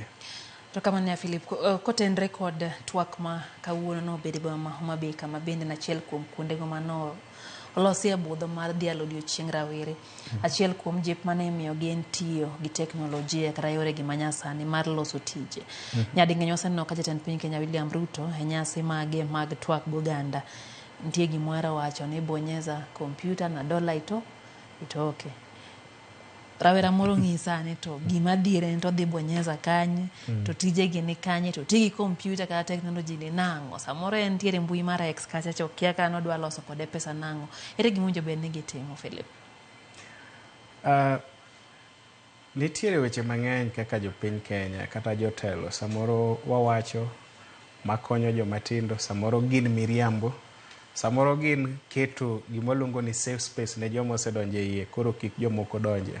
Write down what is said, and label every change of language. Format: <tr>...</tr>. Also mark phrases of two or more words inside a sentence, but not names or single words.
<luo>To kama ne Philip, kotenre kod twak ma kawuono no bede ma Homa Bay kama bende na achiel kuom kuondego mano olosi e budho mar dhialo odiochieng' rawere. Achiel kuom jip mane imiyogi en tiyo gi teknolojia kata yoregi manyasani mar loso tije. Nyading'eny waseneno ka jatend piny Kenya William Ruto e nyasi mage mag twak goganda nitie gimoro wacho ni bonyeza kompyuta na dola itoke. Rawera moro ng'isa ni to gima diere ni to dhi bonyeza kanye, to tijegi ni kanye, to tigi kompyuta kata teknoloji ni nang'o. Samoro en tiere mbui mar X kacha chokia ka nodwa loso kode pesa nang'o. Ere gimunjo bed ni gitimo, Philip? Nitiere weche mang'eny kaka jopiny Kenya kata jotelo samoro wawacho makonyo jomatindo, samoro gin miriambo, samoro gin keto gimoluongo ni</luo> <en>safe space</en> <luo>ne joma osedonje iye, koro kik jomoko donje.</luo>